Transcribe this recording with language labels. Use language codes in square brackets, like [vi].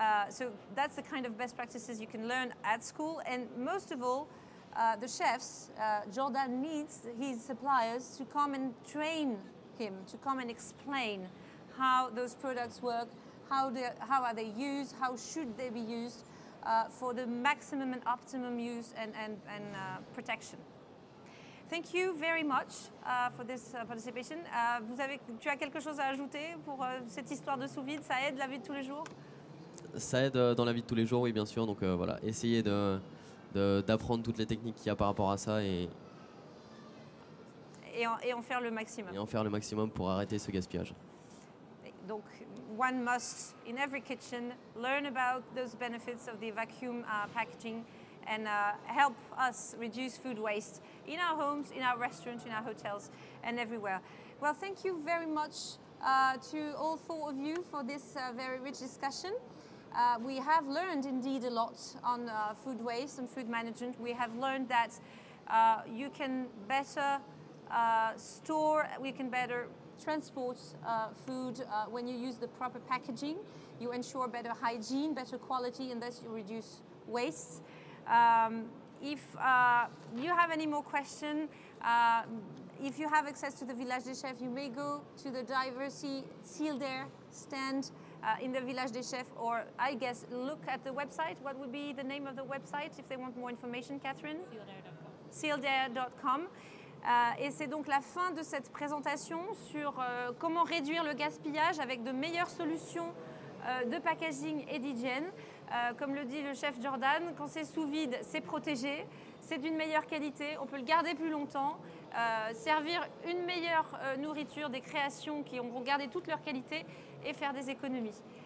[en] So that's the kind of best practices you can learn at school. And most of all, the chefs, Jordan needs his suppliers to come and train him, to come and explain how those products work, how are they used, how should they be used for the maximum and optimum use and protection. Thank you very much for this participation. [fr] Tu as quelque chose à ajouter pour cette histoire de sous-vide? Ça aide la vie de tous les jours? Ça aide dans la vie de tous les jours, oui, bien sûr. Donc voilà, essayez d'apprendre toutes les techniques qu'il y a par rapport à ça et en faire le maximum. Et en faire le maximum pour arrêter ce gaspillage. [en] Donc, one must, in every kitchen, learn about those benefits of the vacuum packaging and help us reduce food waste in our homes, in our restaurants, in our hotels, and everywhere. Well, thank you very much to all four of you for this very rich discussion. We have learned indeed a lot on food waste and food management. We have learned that you can better store, we can better transport food when you use the proper packaging. You ensure better hygiene, better quality, and thus you reduce waste. If you have any more questions, if you have access to the Village des Chefs, you may go to the Diversity Sirha stand in the Village des Chefs, or I guess look at the website. What would be the name of the website if they want more information, Catherine? Sirha.com. [fr] Et c'est donc la fin de cette présentation sur comment réduire le gaspillage avec de meilleures solutions de packaging et d'hygiène. Comme le dit le chef Jordan, quand c'est sous vide, c'est protégé, c'est d'une meilleure qualité, on peut le garder plus longtemps, servir une meilleure nourriture, des créations qui ont gardé toute leur qualité et faire des économies.